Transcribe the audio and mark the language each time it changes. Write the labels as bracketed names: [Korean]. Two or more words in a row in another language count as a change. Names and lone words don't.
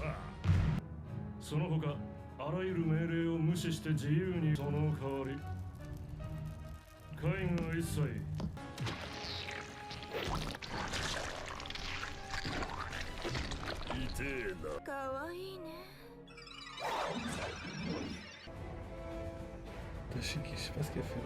[Japanese] その他あらゆる命令を無視して自由にその代わり会議は一切痛えな。かわいいね。 [French] Tashiki, je sais pas ce qu'elle fait là.